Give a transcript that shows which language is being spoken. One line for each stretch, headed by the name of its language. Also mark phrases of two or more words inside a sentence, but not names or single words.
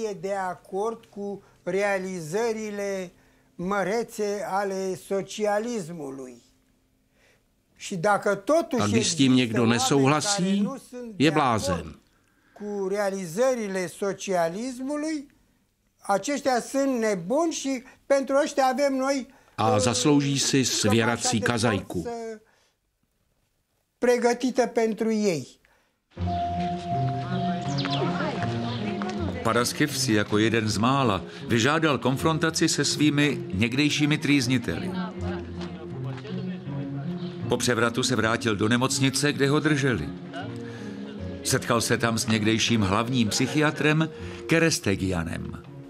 Czech: A když s tím někdo nesouhlasí, je blázen.
Romanian: aceștia sunt nebuni și pentru ăștia avem noi
Czech: a zaslouží si svěrací kazajku.
Romanian: pregătită pentru ei.
Czech: Paraskev si jako jeden z mála vyžádal konfrontaci se svými někdejšími trýzniteli. Po převratu se vrátil do nemocnice, kde ho drželi. Setkal se tam s někdejším hlavním psychiatrem Kerestegianem.